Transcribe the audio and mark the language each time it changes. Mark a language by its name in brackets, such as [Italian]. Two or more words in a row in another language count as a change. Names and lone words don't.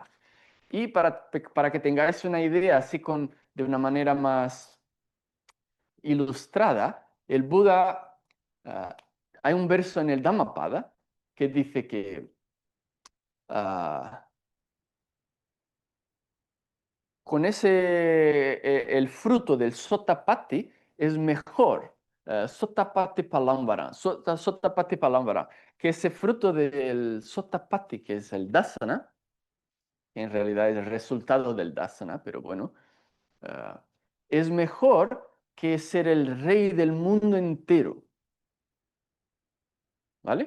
[Spanish] Y para que tengáis una idea así de una manera más ilustrada, el Buda, ah, hay un verso en el Dhammapada que dice que ah, con el fruto del sotapatti es mejor, [Pali] sotapatti palamvara, sotapatti palamvara, [Spanish] que ese fruto del sotapatti, que es el dasana, que en realidad es el resultado del dasana, pero bueno, ah, es mejor que ser el rey del mundo entero, ¿vale?